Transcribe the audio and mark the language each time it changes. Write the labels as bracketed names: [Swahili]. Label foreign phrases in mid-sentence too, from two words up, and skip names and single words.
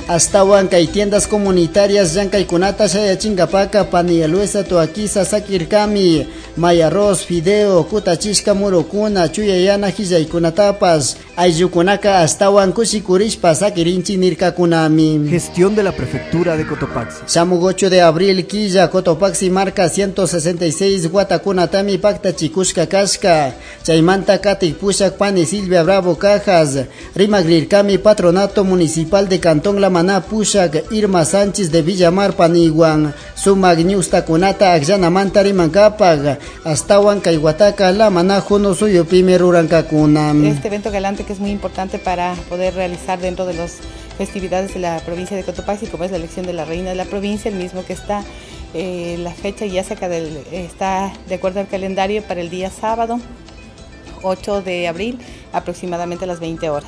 [Quechua] Astawan kay [Spanish] tiendas comunitarias [Quechua] llankaykunata shayachingapaka pani Luisa Tuaquiza sakirkami may arroz, fideo, kutachishka murukuna, chuyayana hillaikunatapas, ayllukunaka astawan kushikurishpa sakirinchi nirkakunami. [Spanish] Gestión de la Prefectura de Cotopaxi. [Quechua] Samug [Spanish] 8 de abril [Quechua] quilla Cotopaxi marca 166 Guatakunatami pacta chikushka kashka, chaymanta katik pushak pani Silvia Bravo Cajas, rimagrirkami Patronato Municipal de Cantón La Maná pushak Irma Sánchez de Villamar Paniguan, sumag ñustakunata akllanamanta rimankapag, astawan kayguataca La Maná juno suyo primer urankakuna. [Spanish] Este evento galante que es muy importante para poder realizar dentro de las festividades de la provincia de Cotopaxi, como es la elección de la reina de la provincia, el mismo que está la fecha ya está de acuerdo al calendario para el día sábado 8 de abril aproximadamente a las 20 horas.